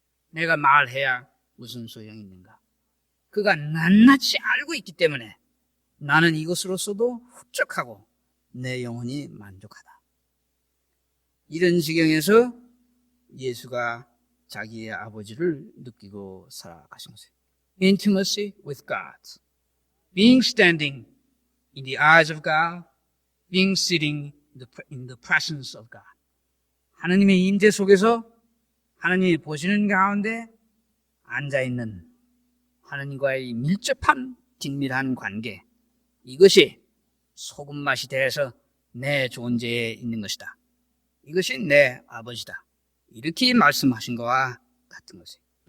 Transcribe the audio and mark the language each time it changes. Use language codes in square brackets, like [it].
[ko] 내가 말해야 무슨 소용이 있는가? 그가 낱낱이 알고 있기 때문에 나는 이것으로서도 흡족하고 내 영혼이 만족하다. 이런 지경에서 예수가 자기의 아버지를 느끼고 살아가신 것이에요. [en] Intimacy with God, being standing in the eyes of God, being sitting in the presence of God. [ko] 하나님의 임재 속에서 하나님이 보시는 가운데 앉아있는 하나님과의 밀접한 긴밀한 관계, 이것이 소금맛이 돼서 내 존재에 있는 것이다. 이것이 내 아버지다. 이렇게 말씀하신 것과 같은 것이에요.